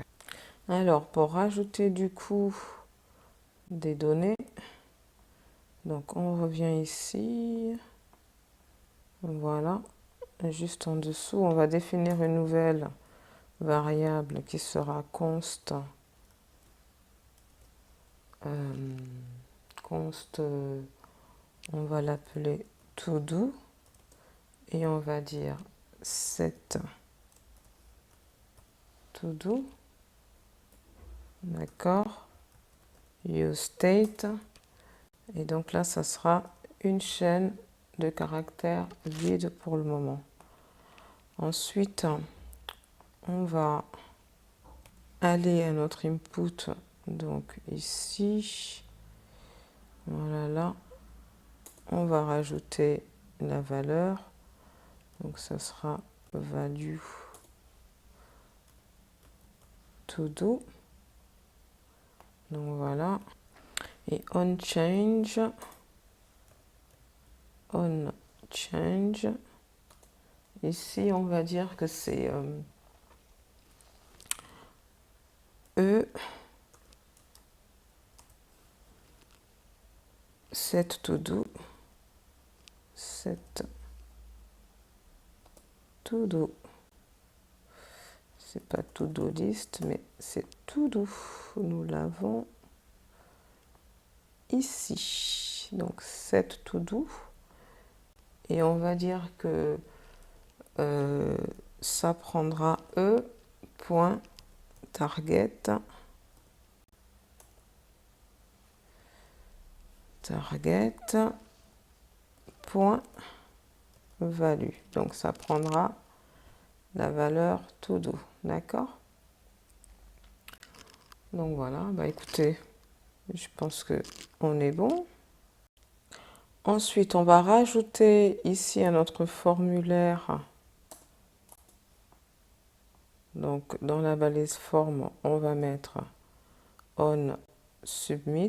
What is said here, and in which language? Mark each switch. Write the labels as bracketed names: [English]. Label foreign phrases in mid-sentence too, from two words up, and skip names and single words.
[French] Alors, pour rajouter du coup des données, donc on revient ici, voilà, juste en dessous, on va définir une nouvelle variable qui sera const, on va l'appeler to-do, et on va dire [English] set to-do, [French] d'accord, [English] use state, [French] et donc là, ça sera une chaîne de caractères vide pour le moment. Ensuite, on va aller à notre input, donc ici, voilà là, on va rajouter la valeur, donc ça sera [English] value to do, [French] donc voilà, et on change, ici on va dire que c'est E [English] set to do, set to do, [French] c'est pas [English] to do list [French] mais c'est [English] to do, [French] nous l'avons ici, donc [English] set to do, [French] et on va dire que ça prendra [English] e.target point value, [French] donc ça prendra la valeur [English] to do, [French] d'accord. Donc voilà, bah écoutez, je pense que on est bon. Ensuite, on va rajouter ici à notre formulaire, donc dans la balise forme, on va mettre [English] on submit.